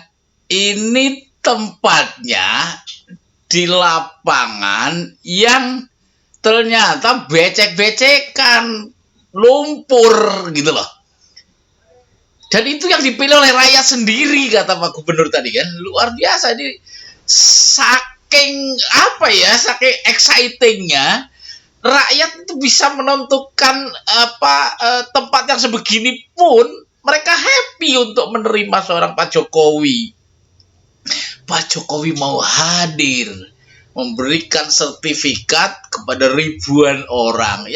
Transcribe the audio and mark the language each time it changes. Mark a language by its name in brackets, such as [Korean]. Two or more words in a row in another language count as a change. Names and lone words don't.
[Indonesian] Ini tempatnya di lapangan yang ternyata becek-becekan, lumpur gitu loh. Dan itu yang dipilih oleh rakyat sendiri, kata Pak Gubernur tadi kan. Luar biasa ini, saking saking excitingnya rakyat itu bisa menentukan tempat yang sebegini pun mereka happy untuk menerima seorang Pak Jokowi. Pak Jokowi mau hadir memberikan sertifikat kepada ribuan orang.